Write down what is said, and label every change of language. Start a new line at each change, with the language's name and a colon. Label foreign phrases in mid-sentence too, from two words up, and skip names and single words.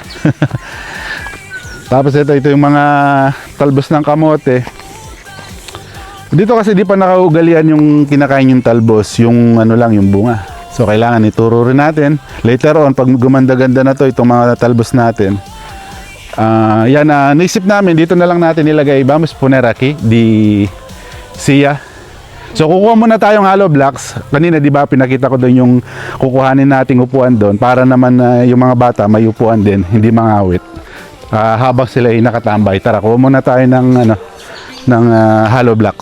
Filipino: Tapos ito yung mga talbos ng kamote. Dito kasi di pa nakaugalian yung kinakain yung talbos, yung lang, yung bunga. So kailangan ituro rin natin.
English: Later on,
Filipino: pag gumanda-ganda na to, itong mga talbos natin. Yan, naisip namin, dito na lang natin nilagay.
Spanish: Vamos poner aquí,
Filipino: di siya. So kukuha muna tayong
English: hollow blocks.
Filipino: Kanina di ba pinakita ko doon yung kukuhanin nating upuan doon para naman yung mga bata may upuan din, hindi mangawit. Habang sila ay nakatambay. Tara, kuha muna tayo ng
English: hollow blocks.